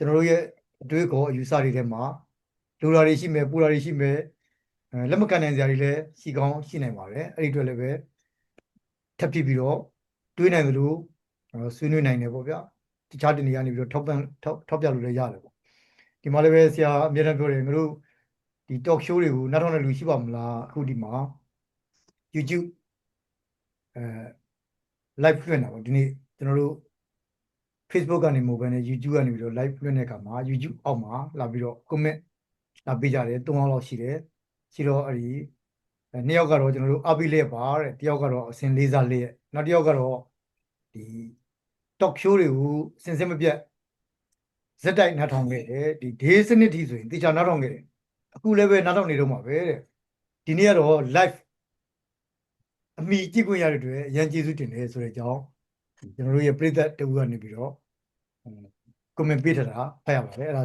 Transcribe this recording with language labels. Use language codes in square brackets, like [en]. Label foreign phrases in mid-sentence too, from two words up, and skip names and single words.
[my] တော်တို့ရဲ့အတွေးခေါ်အယူဆတွေထဲမှာလိုတာတွေရှိမယ်ပူတာတွေရှိမယ်လက်မခံနိုင်စရာတွေလည်းရှိကောင်းရှိနိုင်ပါတယ်အဲ့ဒီအတွက်လည်းပဲထပ်ဖြစ်ပြီးတော့တွေးနိုင်သလိုဆွေးနွေးနိုင်တယ်ပေါ့ဗျာတခြားတနေရာနေပြီးတော့ထောက်ပြလို့လည်းရတယ်ပေါ့ဒီမှာလည်းပဲဆရာအမြဲတမ်းပြောတယ်ငါတို့ဒီ [en] talk show [my] တွေကိုနားထောင်တဲ့လူရှိပါမလားအခုဒီမှာ YouTube live လွှင့်တာပေါ့ဒီနေ့ကျွန်တော်တို့ Facebook ကနေမဟုတ်ဘဲနဲ့ YouTube ကနေပြီးတော့ live လွှင့်တဲ့အခါမှာ YouTube အောက်မှာလာပြီးတော့ comment လာပေးကြတယ်3ယောက်လောက်ရှိတယ်ရှိတော့အဲ့ဒီနှစ်ယောက်ကတော့ကျွန်တော်တို့အပိလက်ပါတဲ့တယောက်ကတော့အစင်လေးစားလေးရဲ့နောက်တစ်ယောက်ကတော့ဒီ [en] talk show [my] တွေကိုစင်စစ်မပြတ်ဇက်တိုက်နားထောင် ခဲ့တယ်ဒီ day စနစ်ထိဆိုရင်တေချာနားထောင်ခဲ့တယ်အခုလည်းပဲနားထောင်နေတော့မှာပဲတဲ့ဒီနေ့ကတော့ live အမိကြည့်ခွင့်ရတဲ့အတွက်အရန်ကျေးဇူးတင်တယ်ဆိုတဲ့အကြောင်းကျွန်တော်တို့ရဲ့ပြည်သက်တူကနေပြီးတော့comment ပေးထားတာဖတ်ရပါတယ်အဲ့ဒါဆ